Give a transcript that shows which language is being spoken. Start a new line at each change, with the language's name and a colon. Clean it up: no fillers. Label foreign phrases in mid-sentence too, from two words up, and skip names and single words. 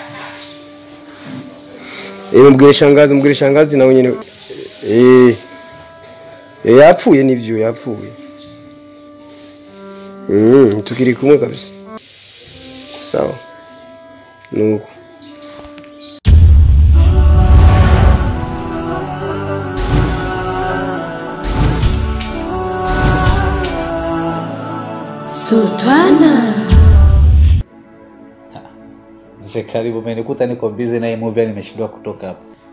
Kinyarwanda: Mbwire shangazi nawe nyine. Yapfuye nibyo yapfuye. Tukiri kumwe kabisa. Sawa. Nuko. Sultana.
Swahili: Mzee karibu, umenikuta niko busy na hii movie nimeshindwa kutoka hapa.